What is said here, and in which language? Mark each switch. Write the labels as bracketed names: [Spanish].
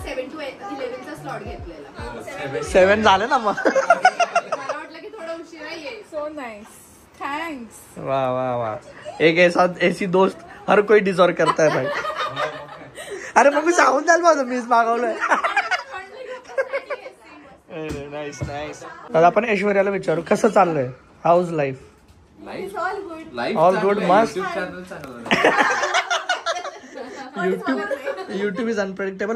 [Marathi] 7 to 11 चा slot घेतलेला. 7 झाले ना मग. मला वाटलं की थोडा उशिरा येईल. [English] So nice. Thanks. वाह वाह वाह. [Hindi] एक ऐसी दोस्त हर कोई डिझर्व करता है भाई. [Marathi] अरे मग मी सांगून द्याल माझं मीच मागवलंय. Nice nice. दादा आपण ऐश्वर्याला विचारू कसं चाललंय. [English] How's life? All good. मस्त. YouTube is unpredictable.